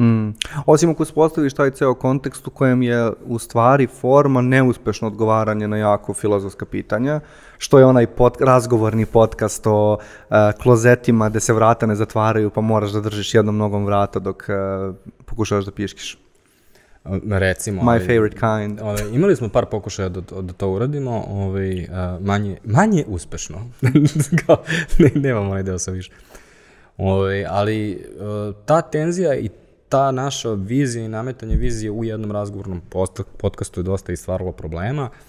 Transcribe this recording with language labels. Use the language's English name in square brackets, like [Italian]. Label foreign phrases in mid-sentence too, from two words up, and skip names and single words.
[Serbian] Osim ako uspostaviš taj ceo kontekst u kojem je u stvari forma neuspešno odgovaranje na jako filozofska pitanja, što je onaj razgovorni podcast o klozetima gde se vrata ne zatvaraju pa moraš da držiš jednom nogom vrata dok pokušavaš da piškiš. Recimo. [English] My favorite kind. [Serbian] Imali smo par pokušaja da to uradimo, manje uspešno. Nemam onaj deo sa više. Ali ta tenzija i ta naša vizija i nametanje vizije u jednom razgovornom podcastu je dosta i stvaralo problema.